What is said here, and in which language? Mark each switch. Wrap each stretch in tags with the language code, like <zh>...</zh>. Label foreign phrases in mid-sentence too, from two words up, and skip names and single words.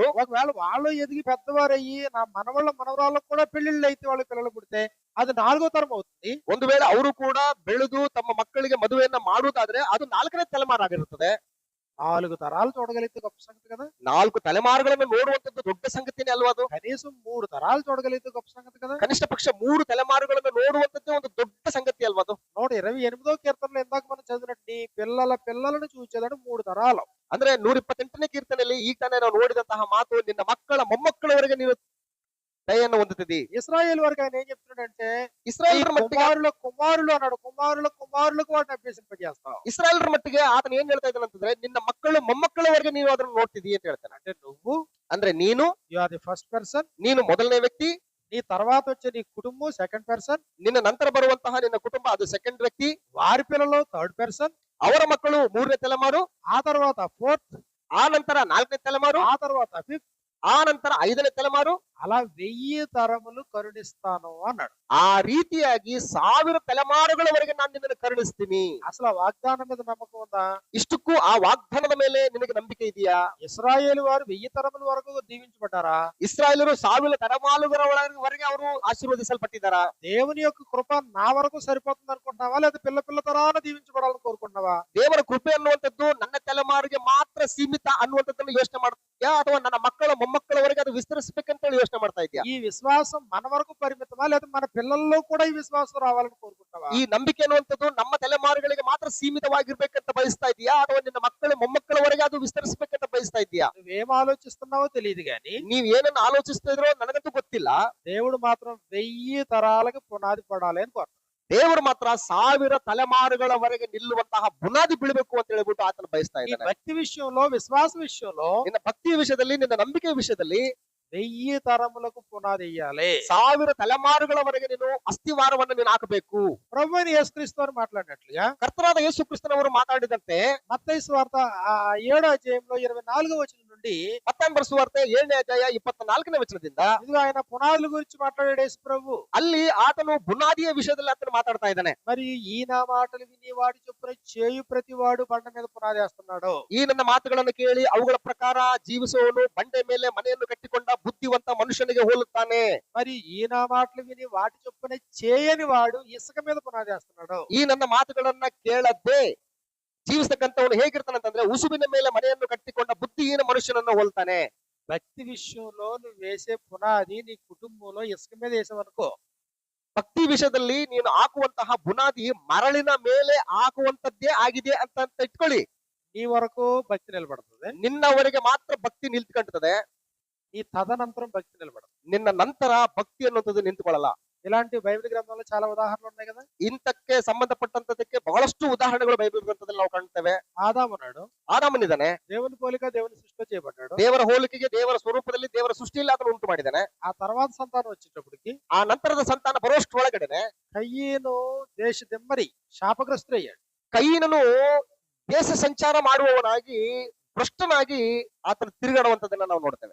<te>ఒకవేళ వాళ్ళు ఎదిగి పెద్దవారయ్యి నా మనవళ్ళ మనవరాళ్ళకు కూడా పెళ్లిళ్ళు అయితే వాళ్ళకి పిల్లలు పుడితే అది నాలుగో తరం అవుతుంది.</te> <kn>ಒಂದು ವೇಳೆ ಅವರು ಕೂಡ ಬೆಳೆದು ತಮ್ಮ ಮಕ್ಕಳಿಗೆ ಮದುವೆಯನ್ನ ಮಾಡುವುದಾದ್ರೆ ಅದು 4ನೇ ತಲೆಮಾರಾಗಿರುತ್ತದೆ.</kn> <te>4 తరాలు చూడగలిగితే గొప్ప సంగతి కదా.</te> <kn>4 ತಲೆಮಾರುಗಳನ್ನು ನೋಡುವಂತದ್ದು ದೊಡ್ಡ ಸಂಗತಿನೇ ಅಲ್ವಾ ಅದು?</kn> <te>కనీసం 3 తరాలు చూడగలిగితే గొప్ప సంగతి కదా.</te> <kn>ಕನಿಷ್ಠ ಪಕ್ಷ 3 ತಲೆಮಾರುಗಳನ್ನು ನೋಡುವಂತದ್ದೇ ಒಂದು ದೊಡ್ಡ ಸಂಗತಿ ಅಲ್ವಾ ಅದು?</kn> <te>128వ కీర్తనలో ఇందాక మనం చదివినట్టు నీ పిల్లల పిల్లలను చూచేదని 3 తరాలు.</te> <kn>ಅಂದ್ರೆ 128ನೇ ಕೀರ್ತನೆಯಲ್ಲಿ ಈಗ ತಾನೇ ನಾವು ನೋಡಿದಂತಹ ಮಾತು, ನಿನ್ನ ಮಕ್ಕಳ ಮೊಮ್ಮಕ್ಕಳವರೆಗೆ ನೀನು ದಯೆಯನ್ನು ಹೊಂದುತ್ತಿದ್ದಿ.</kn> <te>ఇశ్రాయేలు వరకు ఆయన ఏం చెప్తున్నాడంటే</te> <kn>ಇಸ್ರಾಯೇಲರ ಮಟ್ಟಿಗೆ</kn> <te>కుమారుల కుమారులు అన్నాడు. కుమారుల కుమారులకు వాటిని అభ్యసింపజేస్తావు.</te> <kn>ಇಸ್ರಾಯೇಲರ ಮಟ್ಟಿಗೆ ಆತನ ಏನ್ ಹೇಳ್ತಾ ಇದ್ದಾನೆ ಅಂತಂದ್ರೆ, ನಿನ್ನ ಮಕ್ಕಳು ಮೊಮ್ಮಕ್ಕಳವರೆಗೆ ನೀವು ಅದನ್ನು ನೋಡ್ತಿದ್ದೀ ಅಂತ ಹೇಳ್ತಾನೆ.</kn> <te>అంటే నువ్వు</te> <kn>ಅಂದ್ರೆ ನೀನು</kn> <en>You are the first person.</en> <kn>ನೀನು ಮೊದಲನೇ ವ್ಯಕ್ತಿ.</kn> <te>నీ తర్వాత వచ్చే నీ కుటుంబం</te> <en>second person.</en> <kn>ನಿನ್ನ ನಂತರ ಬರುವಂತಹ ನಿನ್ನ ಕುಟುಂಬ ಅದು ಸೆಕೆಂಡ್ ವ್ಯಕ್ತಿ.</kn> <te>వారి పిల్లలు</te> <en>third person.</en> <kn>ಅವರ ಮಕ್ಕಳು 3ನೇ ತಲೆಮಾರು.</kn> <te>ఆ తర్వాత ఫోర్త్.</te> <kn>ಆ ನಂತರ 4ನೇ ತಲೆಮಾರು.</kn> <te>ఆ తర్వాత ఫిఫ్త్.</te> <kn>ಆ ನಂತರ 5ನೇ ತಲೆಮಾರು.</kn> <te>అలా 1000 తరములు కరుణిస్తాను అన్నాడు.</te> <kn>ಆ ರೀತಿಯಾಗಿ 1000 ತಲೆಮಾರುಗಳವರೆಗೆ ನಾನು ನಿನ್ನನ್ನು ಕರುಣಿಸ್ತೀನಿ.</kn> <te>అసలు ఆ వాగ్దానం మీద నమ్మకం ఉందా?</te> <kn>ಇಷ್ಟಕ್ಕೂ ಆ ವಾಗ್ದಾನದ ಮೇಲೆ ನಿನಗೆ ನಂಬಿಕೆ ಇದೆಯಾ?</kn> <te>ఇశ్రాయేలు వారు 1000 తరముల వరకు దీవించబడ్డారా?</te> <kn>ಇಸ್ರಾಯೇಲರು 1000 ತಲೆಮಾರುಗಳವರೆಗೆ ಅವರು ಆಶೀರ್ವದಿಸಲ್ಪಟ್ಟಿದ್ದಾರಾ?</kn> <te>దేవుని యొక్క కృప నా వరకు సరిపోతుంది అనుకుంటున్నావా, లేదా పిల్ల పిల్ల తరాన దీవించబడాలని కోరుకుంటున్నావా?</te> <kn>ದೇವರ ಕೃಪೆ ಅನ್ನುವಂಥದ್ದು ನನ್ನ ತಲೆಮಾರಿಗೆ ಮಾತ್ರ ಸೀಮಿತ ಅನ್ನುವಂಥದ್ದನ್ನು ಯೋಚನೆ ಮಾಡ್ತೀಯಾ, ಅಥವಾ ನನ್ನ ಮಕ್ಕಳ ಮೊಮ್ಮಕ್ಕಳವರೆಗೆ ಅದು ವಿಸ್ತರಿಸಬೇಕಂತ ಹೇಳಿ ಯೋಚನೆ ಮಾಡ್ತಾ ಇದೆಯಾ?</kn> <te>ఈ విశ్వాసం మన వరకు పరిమితమా, లేదా మన పిల్లల్లో కూడా ఈ విశ్వాసం రావాలని కోరుకుంటావా?</te> <kn>ಈ ನಂಬಿಕೆ ಅನ್ನುವಂಥದ್ದು ನಮ್ಮ ತಲೆಮಾರುಗಳಿಗೆ ಮಾತ್ರ ಸೀಮಿತವಾಗಿರ್ಬೇಕಂತ ಬಯಸ್ತಾ ಇದೆಯಾ, ಅಥವಾ ನಿನ್ನ ಮಕ್ಕಳ ಮೊಮ್ಮಕ್ಕಳವರೆಗೆ ಅದು ವಿಸ್ತರಿಸಬೇಕಂತ ಬಯಸ್ತಾ ಇದೆಯಾ?</kn> <te>నువ్వేం ఆలోచిస్తున్నావో తెలియదు గాని</te> <kn>ನೀವ್ ಏನನ್ನ ಆಲೋಚಿಸ್ತಾ ಇದ್ರೋ ನನಗಂತೂ ಗೊತ್ತಿಲ್ಲ.</kn> <te>దేవుడు మాత్రం 1000 తరాలకు పునాది పడాలి అని కోరుతాడు.</te> <kn>ದೇವರು ಮಾತ್ರ 1000 ತಲೆಮಾರುಗಳವರೆಗೆ ನಿಲ್ಲುವಂತಹ ಬುನಾದಿ ಬೀಳಬೇಕು ಅಂತ ಹೇಳ್ಬಿಟ್ಟು ಆತನ ಬಯಸ್ತಾ</kn> <te>ఈ</te> <kn>ಇದ್ದಾನೆ.</kn> <te>భక్తి విషయంలో, విశ్వాస విషయంలో</te> <kn>ನಿನ್ನ ಭಕ್ತಿಯ ವಿಷಯದಲ್ಲಿ, ನಿನ್ನ ನಂಬಿಕೆಯ ವಿಷಯದಲ್ಲಿ</kn> <te>1000 తరములకు పునాది వేయాలి.</te> <kn>1000 ತಲೆಮಾರುಗಳವರೆಗೆ ನೀನು ಅಸ್ಥಿವಾರವನ್ನು ನೀನು ಹಾಕಬೇಕು.</kn> <te>ప్రభువైన యేసుక్రీస్తు వారు మాట్లాడినట్లుగా</te> <kn>ಕರ್ತನಾದ ಯೇಸು ಕ್ರಿಸ್ತನವರು ಮಾತಾಡಿದಂತೆ</kn> <te>మత్తయి సువార్త 7వ అధ్యాయంలో 24వ వచనం నుండి</te> <kn>ಮತ್ತಾಯನ ಬರೆಸುವಾರ್ತೆ 7ನೇ ಅಧ್ಯಾಯ 24ನೇ ವಚನದಿಂದ</kn> <te>ఇదిగో ఆయన పునాదుల గురించి మాట్లాడాడు యేసు ప్రభు.</te> <kn>ಅಲ್ಲಿ ಆತನು ಬುನಾದಿಯ ವಿಷಯದಲ್ಲಿ ಆತನು ಮಾತಾಡ್ತಾ ಇದ್ದಾನೆ.</kn> <te>మరి ఈ నా మాటలు విని వాడి చొప్పున చేయు ప్రతి వాడు బండ మీద పునాది వేస్తున్నాడు.</te> <kn>ಈ ನನ್ನ ಮಾತುಗಳನ್ನು ಕೇಳಿ ಅವುಗಳ ಪ್ರಕಾರ ಜೀವಿಸುವವನು ಬಂಡೆ ಮೇಲೆ ಮನೆಯನ್ನು ಕಟ್ಟಿಕೊಂಡ ಬುದ್ಧಿವಂತ ಮನುಷ್ಯನಿಗೆ ಹೋಲುತ್ತಾನೆ.</kn> <te>మరి ఈ నా మాటలు విని వాటి చొప్పున చేయని వాడు ఇసుక మీద పునాది వేస్తున్నాడు.</te> <kn>ಈ ನನ್ನ ಮಾತುಗಳನ್ನ ಕೇಳದ್ದೇ ಜೀವಿಸತಕ್ಕಂಥವನು ಹೇಗಿರ್ತಾನಂತಂದ್ರೆ ಉಸುಬಿನ ಮೇಲೆ ಮನೆಯನ್ನು ಕಟ್ಟಿಕೊಂಡ ಬುದ್ಧಿಹೀನ ಮನುಷ್ಯನನ್ನು ಹೋಲ್ತಾನೆ.</kn> <te>భక్తి విషయంలో నువ్వు వేసే పునాది నీ కుటుంబంలో ఇసుక మీద వేసావనుకో,</te> <kn>ಭಕ್ತಿ ವಿಷಯದಲ್ಲಿ ನೀನು ಹಾಕುವಂತಹ ಬುನಾದಿ ಮರಳಿನ ಮೇಲೆ ಹಾಕುವಂತದ್ದೇ ಆಗಿದೆ ಅಂತ ಇಟ್ಕೊಳ್ಳಿ.</kn> <te>నీ వరకు భక్తి నిలబడుతుంది.</te> <kn>ನಿನ್ನವರೆಗೆ ಮಾತ್ರ ಭಕ್ತಿ ನಿಂತ್ಕೊಂತದೆ.</kn> <te>నీ తదనంతరం భక్తి నిలబడదు.</te> <kn>ನಿನ್ನ ನಂತರ ಭಕ್ತಿ ಅನ್ನುವಂಥದ್ದು ನಿಂತ್ಕೊಳ್ಳಲ್ಲ.</kn> <te>ఇలాంటి బైబిల్ గ్రంథంలో చాలా ఉదాహరణలు ఉన్నాయి కదా.</te> <kn>ಇಂತಕ್ಕೆ ಸಂಬಂಧಪಟ್ಟಂತದಕ್ಕೆ ಬಹಳಷ್ಟು ಉದಾಹರಣೆಗಳು ಬೈಬಲ್ ಗ್ರಂಥದಲ್ಲಿ ನಾವು ಕಾಣ್ತೇವೆ.</kn> <te>ఆదాము ఉన్నాడు.</te> <kn>ಆದಾಮನಿದ್ದಾನೆ.</kn> <te>దేవుని పోలిక దేవుని సృష్టిలో చేయబడ్డాడు.</te> <kn>ದೇವರ ಹೋಲಿಕೆಗೆ, ದೇವರ ಸ್ವರೂಪದಲ್ಲಿ, ದೇವರ ಸೃಷ್ಟಿಯಲ್ಲಿ ಆತನು ಉಂಟು ಮಾಡಿದ್ದಾನೆ.</kn> <te>ఆ తర్వాత సంతానం వచ్చేటప్పటికి</te> <kn>ಆ ನಂತರದ ಸಂತಾನ ಬರುವಷ್ಟರೊಳಗಡೆನೆ</kn> <te>కయ్యను దేశ దిమ్మరి శాపగ్రస్తుడయ్యాడు.</te> <kn>ಕೈಯಿನನು ದೇಶ ಸಂಚಾರ ಮಾಡುವವನಾಗಿ ಭ್ರಷ್ಟನಾಗಿ ಆತನು ತಿರುಗಾಡುವಂತದನ್ನ ನಾವು ನೋಡ್ತೇವೆ.</kn>